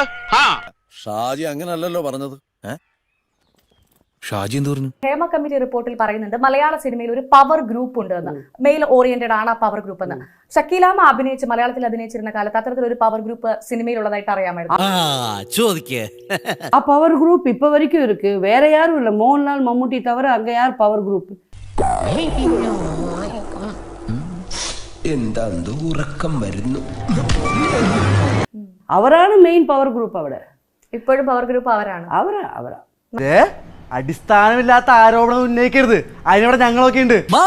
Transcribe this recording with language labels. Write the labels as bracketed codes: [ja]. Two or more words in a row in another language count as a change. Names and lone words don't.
[ml] ഷാജി അങ്ങനല്ലല്ലോ പറഞ്ഞത്. ഷാജി എന്ത് പറഞ്ഞു? ഹേമ കമ്മിറ്റി റിപ്പോർട്ടിൽ പറയുന്നുണ്ട് മലയാള സിനിമയിൽ ഒരു [en] power group [ml] ഉണ്ട് എന്ന്. [en] male oriented [ml] ആണ് ആ [en] power group [ml] എന്ന്. ഷക്കീലാമ്മ അഭിനയിച്ച് മലയാളത്തിൽ അഭിനയിച്ചിരുന്ന കാലത്ത് അത്തരത്തിലൊരു [en] power group [ml] സിനിമയിലുള്ളതായിട്ട് അറിയാമായിരുന്നു. ആ [en] power group [ml] ഇപ്പൊ [ta] வரைக்கும் இருக்கு. வேற யாரும் இல்ல. மோகன்லால் மம்முட்டி தவிர அங்க யார் [en] power group? [ml] എന്താ ഉറക്കം വരുന്നു. അവരാണ് [en] main power group [ml] അവിടെ. ഇപ്പോഴും [en] power group [ml] അവരാണ്. അവരാ അടിസ്ഥാനമില്ലാത്ത ആരോപണം ഉന്നയിക്കരുത്. അതിനവിടെ ഞങ്ങളൊക്കെ ഉണ്ട്.